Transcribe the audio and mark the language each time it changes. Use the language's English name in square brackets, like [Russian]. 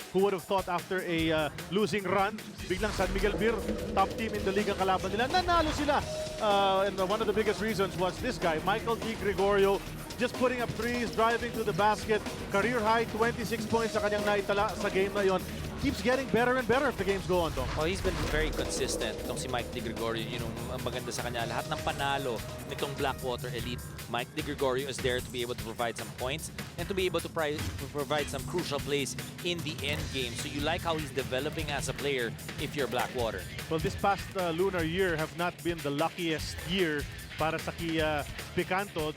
[English] Who would have thought after a losing run, [Filipino] biglang [English] San Miguel Beer, top team in the league [Filipino] ang kalaban nila. Nanalo sila. [English] And one of the biggest reasons was this guy, Michael D. Gregorio, just putting up threes, driving to the basket. Career high, 26 points [Filipino] sa kanyang naitala sa game na yon. [English] Keeps getting better and better if the games go on, though. Oh, he's been very consistent. [Filipino] Itong si Mike De Gregorio, [English] you know, [Filipino] ang maganda sa kanya. Lahat ng panalo nitong [English] Blackwater Elite, Mike De Gregorio is there to be able to provide some points and to be able to provide some crucial plays in the end game. So you like how he's developing as a player if you're Blackwater. Well, this past lunar year have not been the luckiest year [Filipino] para sa [English] Kia Picanto.